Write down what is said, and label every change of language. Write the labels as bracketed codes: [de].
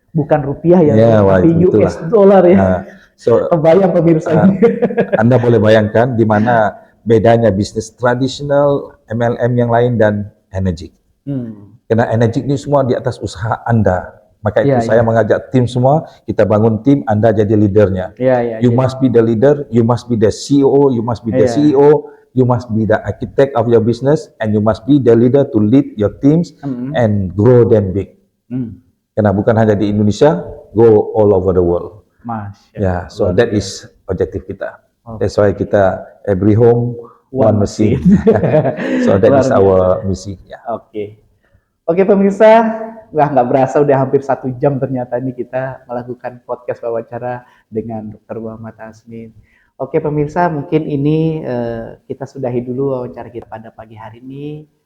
[id] Bukan rupiah ya, tapi US dollar ya. Kebayang pemirsa. Anda boleh bayangkan di mana bedanya bisnis tradisional MLM yang lain dan Energik. Karena Energik ini semua di atas usaha Anda. Maka itu saya mengajak tim semua, kita bangun tim, Anda jadi leadernya. [en] You must be the leader, you must be the CEO, you must be the CEO, you must be the architect of your business, and you must be the leader to lead your teams and grow them big. [id] Karena bukan hanya di Indonesia, [en] go all over the world. So that is [id] objektif kita. [en] That's why kita every home, one machine. So that is our misi. [id] Oke pemirsa, nggak berasa udah hampir 1 jam ternyata ini kita melakukan podcast wawancara dengan Dr. Muhammad Azmin. Oke pemirsa, mungkin ini kita sudahi dulu wawancara kita pada pagi hari ini.